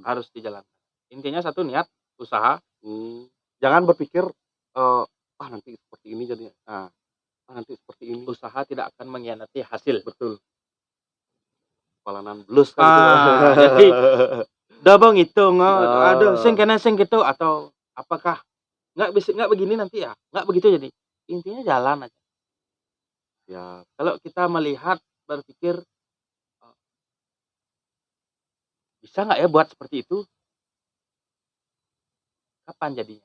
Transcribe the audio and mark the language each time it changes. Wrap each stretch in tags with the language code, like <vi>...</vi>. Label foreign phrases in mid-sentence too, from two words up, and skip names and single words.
<id>Harus dijalankan. Intinya satu, niat, usaha. Jangan berpikir nanti seperti ini jadinya. Nanti seperti ini. Usaha tidak akan mengkhianati hasil. Betul. Kepalanan blus kan itu. Jadi udah ngitung, Ah.</id> <ban>aduh sing kene</ban> <id>sing gitu, atau apakah nggak begini nanti ya, nggak begitu. Jadi intinya jalan aja. Ya, Kalau kita melihat, berpikir, bisa nggak ya buat seperti itu? Kapan jadinya?</id>